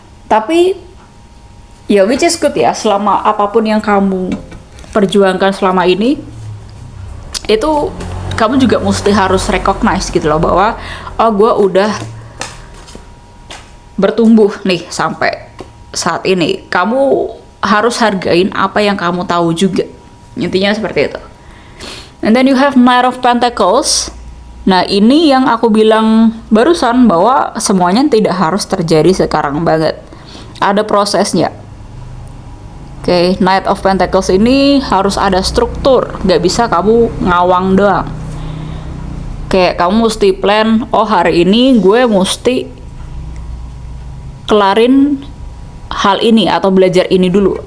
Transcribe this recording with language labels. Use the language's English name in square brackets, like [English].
[Indonesian] Tapi ya [English] which is good [Indonesian] ya, selama apapun yang kamu perjuangkan selama ini, itu kamu juga mesti harus recognize gitu loh, bahwa gue udah bertumbuh nih sampai saat ini. Kamu harus hargain apa yang kamu tahu juga, intinya seperti itu. [English] And then you have Knight of Pentacles. [Indonesian] Nah, ini yang aku bilang barusan, bahwa semuanya tidak harus terjadi sekarang banget, ada prosesnya. Knight of Pentacles ini harus ada struktur, gak bisa kamu ngawang doang. Kamu mesti plan, hari ini gue mesti kelarin hal ini atau belajar ini dulu.